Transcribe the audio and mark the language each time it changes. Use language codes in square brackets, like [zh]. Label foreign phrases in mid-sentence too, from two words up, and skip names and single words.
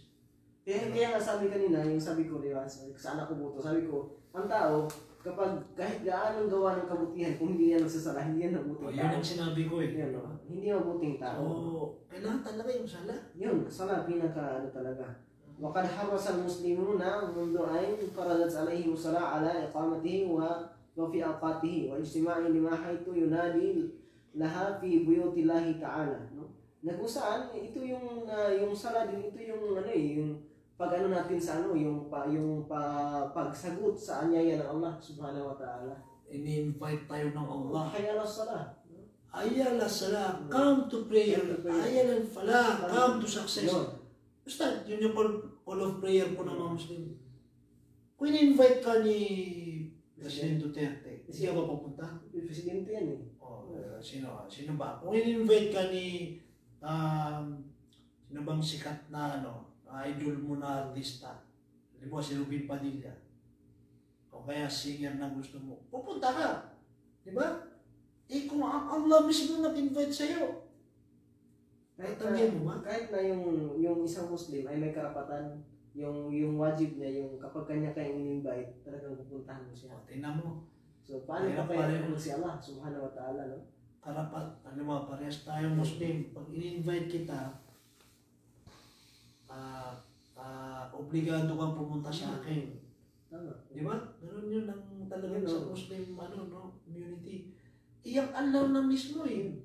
[tl] Kaya nga sabi kanina, yung sabi ko, di ba, sa anak ko buto, sabi ko, ang tao, kapag kahit gaano gawa ng kabutihan, kung hindi yan nagsasala, hindi yan mabuting tao. Yun ang sinabi ko eh. Yan, no? Hindi mabuting tao. Kailangan talaga yung sala. Yun, sala, pinaka ano talaga. [ar] وقد حرص المسلمون منذ أن فرضت عليهم الصلاة على إقامته وفي أوقاته واجتماع لما حيث ينادي لها في بيوت الله تعالى, no? [tl] Na kung saan ito yung sala din, ito yung yung pag-ano natin sa yung pagsagot sa anyaya ng Allah [ar] سبحانه وتعالى. [tl] Ini-invite tayo ng Allah. [ar] حي على الصلاة. حي على الصلاة. [en] Come to prayer. [ar] حي على الفلاح. [en] Come to success. [tl] Ustad, yun yung [en] call of prayer [tl] po ng mga Muslim. Kung in-invite ka ni President Duterte, hindi ka ba pupunta? Presidente yan eh. Sino ba? Kung in-invite ka ni sino bang sikat na idol mo na artista, halimbawa si Rubin Padilla, o kaya singer na gusto mo, pupunta ka. Di ba? Kung Allah mismo nag-invite sa'yo, kahit na yung isang Muslim ay may karapatan, yung wajib niya, yung kapag kanya kayong in-invite, talagang pupuntahan mo siya. Tingnan mo. So, paano pa kaya si Allah [ar] سبحانه وتعالى, [tl] no? Karapat, parehas tayong Muslim. Pag in-invite kita, obligado kang pumunta sa akin. Tama. Di ba? Ganun yun ang talagang sa [en] Muslim community. [tl] Iyang Allah na mismo eh.